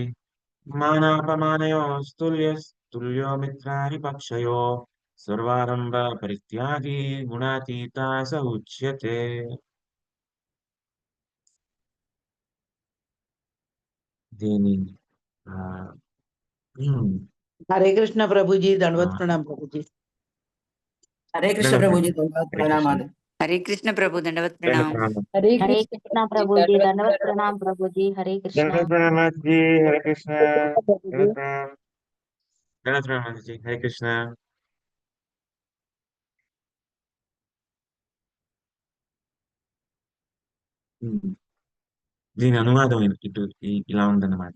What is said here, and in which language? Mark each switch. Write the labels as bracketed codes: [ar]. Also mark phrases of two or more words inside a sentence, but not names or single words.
[sa] मानापमानयोस्तुल्यो मित्रारिपक्षयो सर्वारम्भ परित्यागी गुणातीता स उच्यते। [te] దీని ఆ, ఉమ్, [hi] हरे कृष्ण प्रभु जी ఆ, दंडवत प्रणाम प्रभु जी। [te] హరే కృష్ణ దండ ప్రభుజీ ప్రణామం. దండవత్ హరే కృష్ణ ప్రణామాలు. [hi] हरे कृष्ण प्रभु दंडवत [te] దండ [hi] प्रणाम। [te] ప్రణామం [hi] हरे हरे कृष्ण कृष्णा प्रभु प्रभु जी जी दंडवत दंडवत प्रणाम। प्रणाम प्रभु जी हरे कृष्णा। [te] దండ ప్రణామం జీ హరే కృష్ణ [hi] प्रभु [te] దండ [hi] जी [te] ప్రణామం దండ ప్రణామం జీ హరే కృష్ణ ఉమ్, దీని అనువాదం ఇటు ఇలా ఉందన్నమాట.